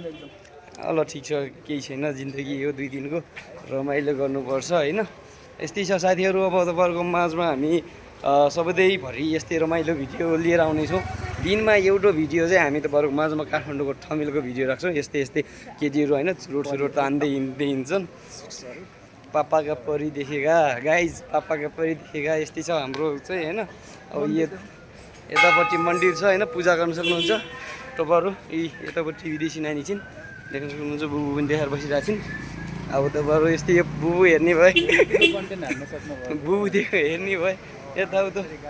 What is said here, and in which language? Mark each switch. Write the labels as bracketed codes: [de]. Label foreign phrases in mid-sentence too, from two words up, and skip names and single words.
[ne] ल ठिक छ, केही छैन, जिन्दगी हो 2 दिनको, रमाइलो गर्नुपर्छ होइन। यस्तै छ साथीहरू। अब तपाईँहरूको माझमा हामी सबैभरि यस्तै रमाइलो भिडियो लिएर आउनेछौँ। दिनमा एउटा भिडियो चाहिँ हामी तपाईँहरूको माझमा काठमाडौँको ठमेलको भिडियो राख्छौँ। यस्तै केटीहरू होइन, चुरोट तान्दै हिँड्छन्। [hi] पापा का परी देखेगा गाइज, पापा का परी देखेगा [ne] यस्तै छ हाम्रो चाहिँ होइन। अब यतापट्टि मन्दिर छ होइन, पूजा गर्न सक्नुहुन्छ तपाईँहरू। यतापट्टि विदेशी नानी छिन्, देख्न सक्नुहुन्छ। बुबु पनि देखाएर बसिरहेको छिन्। अब तपाईँहरू यस्तै यो बुबु हेर्ने भए बुबु हेर्ने भए यताउता।